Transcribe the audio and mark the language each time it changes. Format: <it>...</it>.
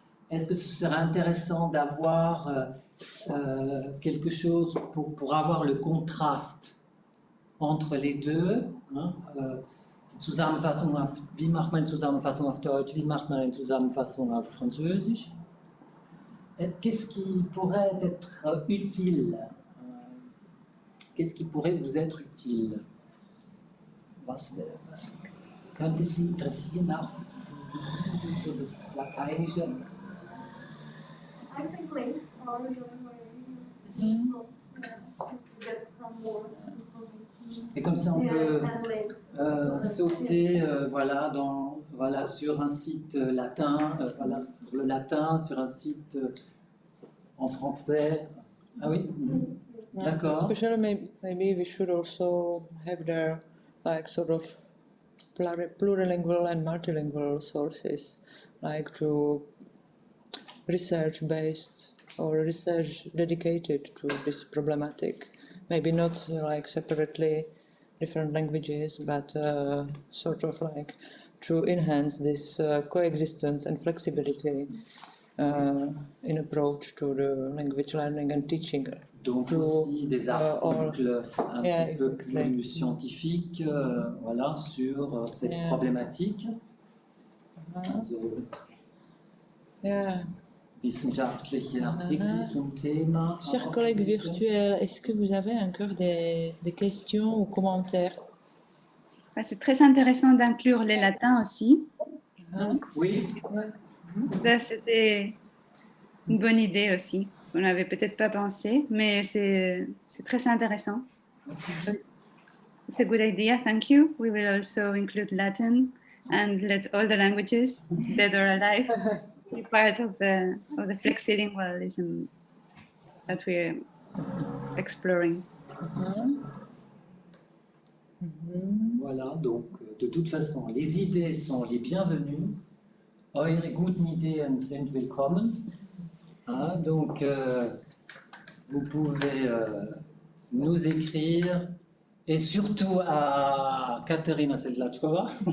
<fr>Est-ce que ce serait intéressant d'avoir quelque chose pour avoir le contraste entre les deux,</fr> <de>die Zusammenfassung wie macht man eine Zusammenfassung auf Deutsch, wie macht man eine Zusammenfassung auf Französisch?</de> <fr>Qu'est-ce qui pourrait être utile? Qu'est-ce qui pourrait vous être utile?</fr> <de>Was könnte Sie interessieren, auch für das Lateinische?</de> <en>I think links are really useful to get some more information.</en> <fr>Et comme ça, on peut sauter voilà, sur un site latin, voilà, le latin, sur un site en français, Ah oui. D'accord.</fr> <en>Especially maybe we should also have there like sort of plurilingual and multilingual sources, like to research-based or research dedicated to this problematic. Maybe not like separately different languages, but sort of like to enhance this coexistence and flexibility in approach to the language learning and teaching.</en> <fr>Donc aussi des articles un petit peu plus scientifiques voilà, sur cette problématique.</fr> <de>Also, wissenschaftliche Artikel zum Thema.</de> <fr>Chers collègues virtuels, est-ce que vous avez encore des questions ou commentaires? C'est très intéressant d'inclure les latins aussi. Donc, oui. Ça, c'était une bonne idée aussi. On n'avait peut-être pas pensé, mais c'est très intéressant.</fr> <en>It's a good idea, thank you. We will also include Latin and let all the languages that are alive be part of the flexilingualism that we're exploring.</en> <fr>Voilà, donc de toute façon, les idées sont les bienvenues.</fr> <de>Eure guten Ideen sind willkommen.</de> <fr>Ah, donc, vous pouvez nous écrire, et surtout à Kateřina Sedláčková.</fr>